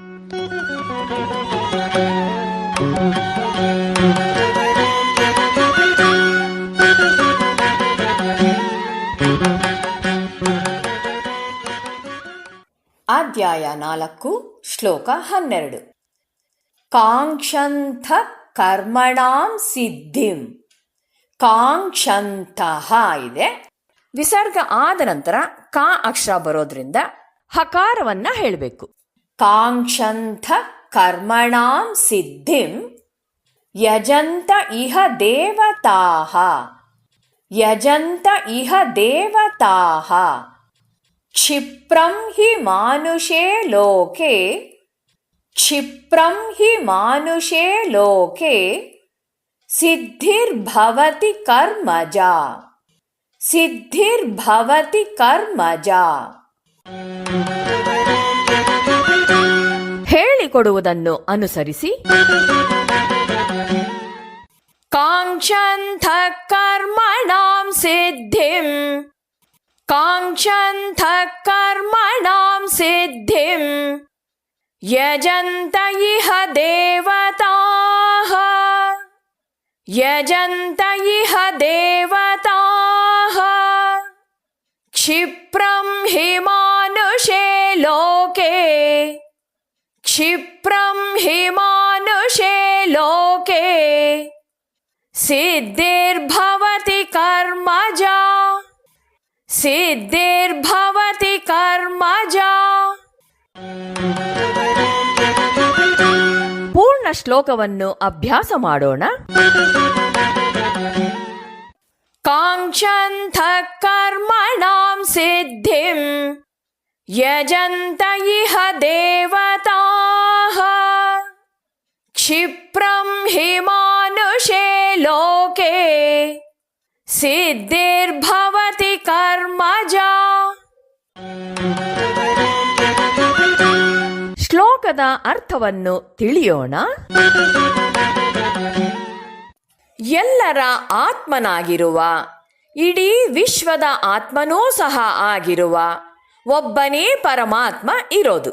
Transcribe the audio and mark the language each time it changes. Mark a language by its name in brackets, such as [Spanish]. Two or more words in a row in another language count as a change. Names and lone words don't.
[Kannada] ಅಧ್ಯಾಯ 4 ಶ್ಲೋಕ 12. [Sanskrit] ಕಾಂಕ್ಷಂಥ ಕರ್ಮಣಾಂ ಸಿದ್ಧಿಂ. [Kannada] ಕಾಂಕ್ಷಂತಹ ಇದೆ. ವಿಸರ್ಗ ಆದ ನಂತರ ಕಾ ಅಕ್ಷರ ಬರೋದ್ರಿಂದ ಹಕಾರವನ್ನ ಹೇಳಬೇಕು. [Sanskrit] ಕಾಂಕ್ಷಂಥ ಕರ್ಮಣಾಂ ಸಿದ್ಧಿಂ ಯಜಂತ ಇಹ ದೇವತಾಃ. ಯಜಂತ ಇಹ ದೇವತಾಃ ಕ್ಷಿಪ್ರಂ ಹಿ ಮಾನುಷೇ ಲೋಕೆ. ಕ್ಷಿಪ್ರಂ ಹಿ ಮಾನುಷೇ ಲೋಕೆ ಸಿದ್ಧಿರ್ಭವತಿ ಕರ್ಮಜಾ. ಸಿದ್ಧಿರ್ಭವತಿ ಕರ್ಮಜಾ. [Kannada] ಹೇಳಿಕೊಡುವುದನ್ನು ಅನುಸರಿಸಿ. [Sanskrit] ಕಾಂಕ್ಷಂಥ ಕರ್ಮಣಾಂ ಸಿದ್ಧಿಂ. ಕಾಂಕ್ಷಂಥ ಕರ್ಮಣಾಂ ಸಿದ್ಧಿಂ ಯಜಂತ ಇಹ ದೇವತಾಃ. ಯಜಂತ ಇಹ ದೇವತಾಃ ಕ್ಷಿಪ್ರಂ ಹಿ ಮಾನುಷೇ ಲೋಕೆ. ಕ್ಷಿಪ್ರಂ ಹಿ ಮಾನುಷೇ ಲೋಕೆ ಸಿದ್ಧಿರ್ಭವತಿ ಕರ್ಮಜಾ. ಸಿದ್ಧಿರ್ಭವತಿ ಕರ್ಮಜಾ. [Kannada] ಪೂರ್ಣ ಶ್ಲೋಕವನ್ನು ಅಭ್ಯಾಸ ಮಾಡೋಣ. [Sanskrit] ಕಾಂಕ್ಷಂಥ ಕರ್ಮಣಾಂ ಸಿದ್ಧಿಂ ಯಜಂತ ಇಹ ದೇವತಾಃ ಕ್ಷಿಪ್ರಂ ಹಿ ಮಾನುಷೇ ಲೋಕೆ ಸಿದ್ಧಿರ್ಭವತಿ ಕರ್ಮಜಾ. [Kannada] ಶ್ಲೋಕದ ಅರ್ಥವನ್ನು ತಿಳಿಯೋಣ. ಎಲ್ಲರ ಆತ್ಮನಾಗಿರುವ, ಇಡೀ ವಿಶ್ವದ ಆತ್ಮನೂ ಸಹ ಆಗಿರುವ ಒಬ್ಬನೇ ಪರಮಾತ್ಮ ಇರೋದು.